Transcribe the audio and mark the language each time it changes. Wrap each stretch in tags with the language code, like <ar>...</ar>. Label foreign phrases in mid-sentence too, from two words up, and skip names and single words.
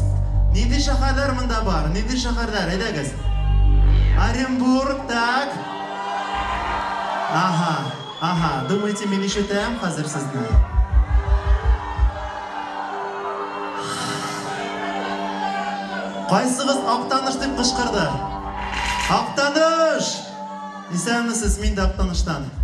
<tt>Нинди шәһәрләр монда бар? Нинди шәһәрләр? Әйдәгез. Оренбург,</tt> <ru>так. Ага. Думаете,</ru> <tt>мен ишетәм хәзер сезне? Кайсыгыз Актаныш дип кычкырды? Актаныш! Исәнмесез, мин дә Актаныштан.</tt>